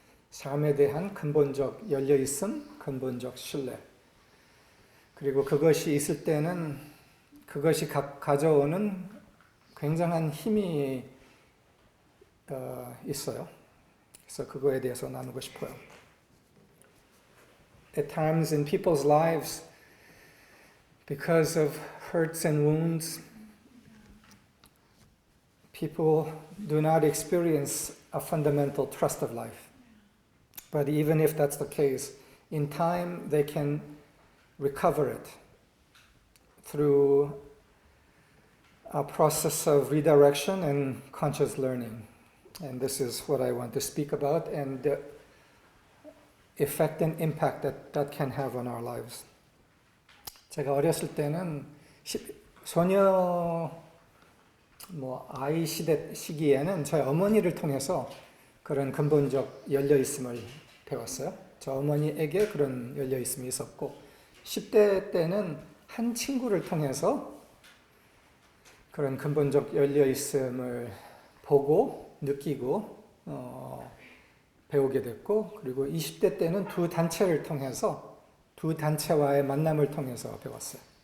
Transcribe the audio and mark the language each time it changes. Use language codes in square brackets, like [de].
[ko] 삶에 대한 근본적 열려있음, 근본적 신뢰. 그리고 그것이 있을 때는 그것이 가져오는 굉장한 힘이 있어요. 그래서 그거에 대해서 나누고 싶어요. [en] At times in people's lives, because of hurts and wounds, people do not experience a fundamental trust of life. But even if that's the case, in time they can recover it through a process of redirection and conscious learning. And this is what I want to speak about and the effect and impact that can have on our lives. [ko] 제가 어렸을 때는 소녀 아이 시기에는 저희 어머니를 통해서 그런 근본적 열려있음을 배웠어요. 저 어머니에게 그런 열려있음이 있었고 10대 때는 한 친구를 통해서 그런 근본적 열려있음을 보고 느끼고 배우게 됐고 그리고 20대 때는 두 단체를 통해서 두 단체와의 만남을 통해서 배웠어요.